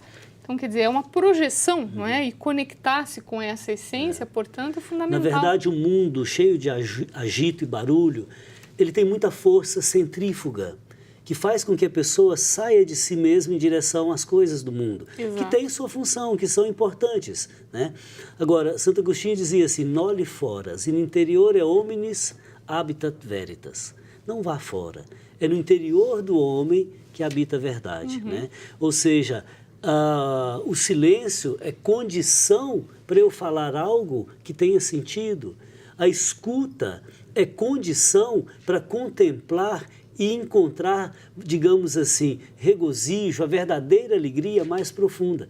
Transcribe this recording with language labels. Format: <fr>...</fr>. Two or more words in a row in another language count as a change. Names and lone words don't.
<pt>Então, quer dizer, é uma projeção, não é? E conectar-se com essa essência, portanto, é fundamental. Na verdade, o mundo cheio de agito e barulho, ele tem muita força centrífuga, que faz com que a pessoa saia de si mesma em direção às coisas do mundo, que têm sua função, que são importantes, né? Agora, Santo Agostinho dizia assim,</pt> <la>noli foras, in interiore hominis habitat veritas.</la> <pt>Não vá fora, é no interior do homem que habita a verdade, né? Ou seja, o silêncio é condição para eu falar algo que tenha sentido. A escuta é condição para contemplar e encontrar, digamos assim, regozijo, a verdadeira alegria mais profunda.</pt>